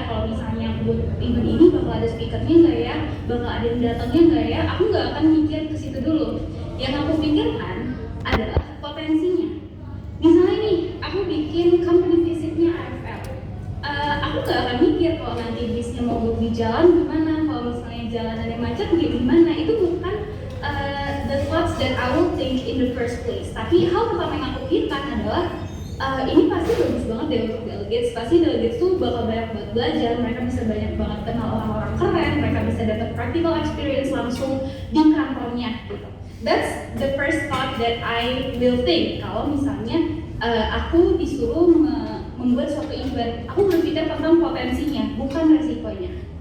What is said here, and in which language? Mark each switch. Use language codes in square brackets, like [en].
[id] Kalau misalnya aku buat event ini bakal ada speakernya nggak ya, bakal ada yang datangnya nggak ya. Aku nggak akan mikir ke situ dulu. Yang aku pikirkan adalah potensinya. Misalnya nih, aku bikin company visitnya AFL. Aku nggak akan mikir kalau nanti bisnya mogok di jalan gimana, kalau misalnya jalanannya macet gimana. Itu bukan [en] the thoughts that I will think in the first place. [id] Tapi hal pertama yang aku pikirkan adalah ini pasti bagus banget deh untuk delegates. Pasti delegates tuh bakal banyak banget belajar, mereka bisa banyak banget kenal orang-orang keren, mereka bisa dapat practical experience langsung di kantornya gitu. [en] That's the first thought that I will think. [id] Kalau misalnya aku disuruh membuat suatu event, aku berpikir tentang potensinya, bukan resikonya.